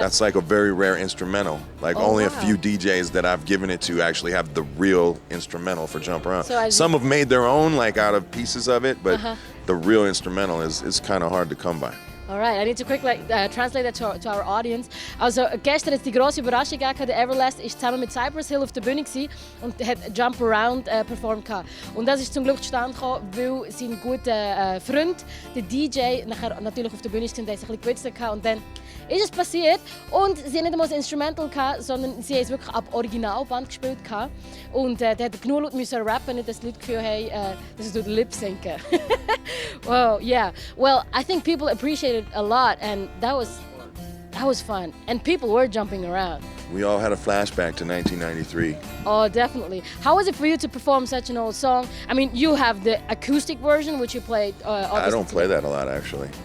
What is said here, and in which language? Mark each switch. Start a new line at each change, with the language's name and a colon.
English: That's like a very rare instrumental. Like, only a few DJs that I've given it to actually have the real instrumental for Jump Around. So Some have made their own, like, out of pieces of it, but the real instrumental is kind of hard to come by. Alright, I need to quickly translate that to our audience.
German: Also, gestern hat es die grosse Überraschung gegeben. Der Everlast war zusammen mit Cypress Hill auf der Bühne und hat Jump Around performt. Und das ist zum Glück zustande gekommen, weil sein guter Freund, der DJ, nachher natürlich auf der Bühne stand und sich ein bisschen gewitzt hat. Und dann ist es passiert. Und sie haben nicht einmal das Instrumental gehabt, sondern sie haben es wirklich ab Originalband gespielt. Und der hat genug Leute müssen rappen, nicht dass die Leute das Gefühl haben, dass sie durch den Lip sinken.
English: Wow, yeah. Well, I think people appreciate it a lot, and that was fun. And people were jumping around. We all had a flashback to 1993. Oh, definitely. How was it for you to perform such an old song? I mean, you have the acoustic version, which you played. I don't play that a lot, actually.